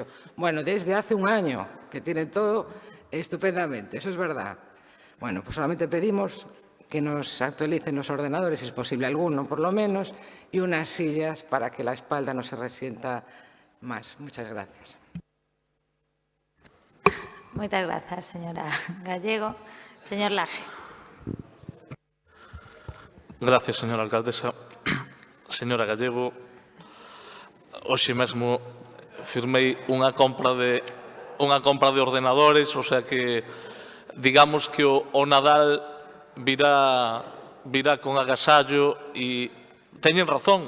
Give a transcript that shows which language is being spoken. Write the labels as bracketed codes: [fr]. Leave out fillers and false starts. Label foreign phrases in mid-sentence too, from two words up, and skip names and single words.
[es] Bueno, desde hace 1 año, que tienen todo estupendamente, eso es verdad. Bueno, pues solamente pedimos que nos actualicen los ordenadores, si es posible alguno por lo menos, y unas sillas para que la espalda no se resienta más. Muchas gracias. [gl] Moitas grazas, señora Gallego. [es] Señor Laje. Gracias, señora alcaldesa. [gl] Señora Gallego, hoxe mesmo firmei unha compra de ordenadores, [es] o sea que digamos que [gl] o Nadal virá con agasallo e teñen razón.